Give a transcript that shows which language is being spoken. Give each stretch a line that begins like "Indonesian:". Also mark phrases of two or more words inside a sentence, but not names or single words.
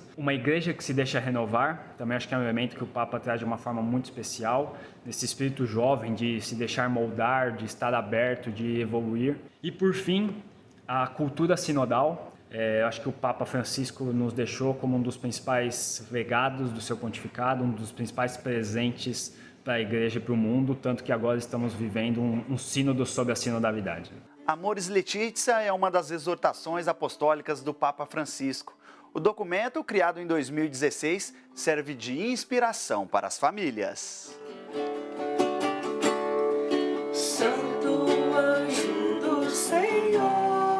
Portuguese: Uma igreja que se deixa renovar, também acho que é um elemento que o Papa traz de uma forma muito especial, nesse espírito jovem de se deixar moldar, de estar aberto, de evoluir. E por fim, a cultura sinodal. Acho que o Papa Francisco nos deixou como um dos principais legados do seu pontificado, um dos principais presentes para a igreja e para o mundo, tanto que agora estamos vivendo um sínodo sobre a sinodalidade. Amoris Laetitia é uma das exortações apostólicas do Papa Francisco. O documento, criado em 2016, serve de inspiração para as famílias. Santo anjo do Senhor.